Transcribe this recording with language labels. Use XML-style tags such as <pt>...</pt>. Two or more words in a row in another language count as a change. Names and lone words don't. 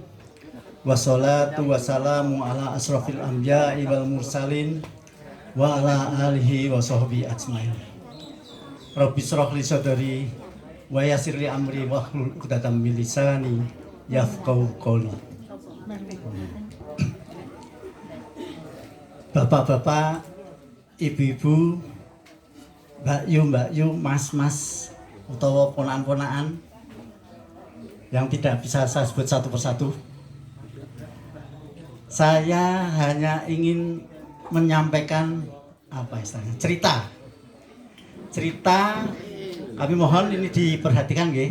<ar>والصلاة والسلام على أشرف الأنبياء والمرسلين وعلى آله وصحبه أجمعين. رب اشرح لي صدري ويسر لي أمري واحلل عقدة من لساني يفقهوا قولي.</ar> <id>Bapak-bapak, ibu-ibu,</id> <jv>mbak yu, mas-mas utawa ponakan-ponakan</jv> <id>yang tidak bisa saya sebut satu persatu. Saya hanya ingin menyampaikan cerita. Kami mohon ini diperhatikan nggih.</id>